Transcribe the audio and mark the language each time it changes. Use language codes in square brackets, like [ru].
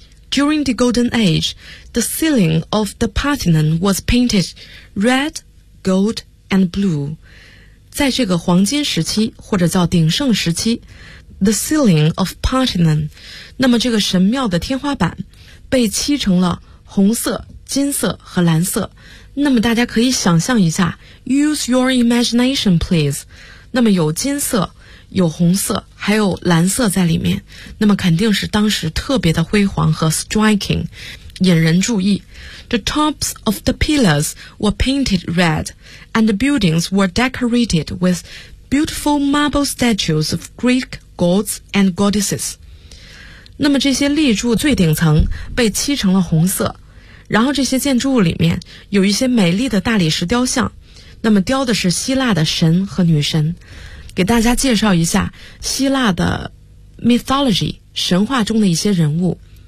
[en] During the Golden Age, the ceiling of the Parthenon was painted redGold and blue. [zh] 在这个黄金时期或者叫鼎盛时期 [en] The ceiling of Parthenon. [zh] 那么这个神庙的天花板被漆成了红色金色和蓝色。那么大家可以想象一下， [en] use your imagination please。 [zh] 那么有金色，有红色，还有蓝色在里面，那么肯定是当时特别的辉煌和 striking， 引人注意。 [en] The tops of the pillars were painted red and the buildings were decorated with beautiful marble statues of Greek gods and goddesses。 [zh] 那么这些立柱最顶层被漆成了红色，然后这些建筑物里面有一些美丽的大理石雕像，那么雕的是希腊的神和女神。给大家介绍一下希腊的 mythology， 神话中的一些人物。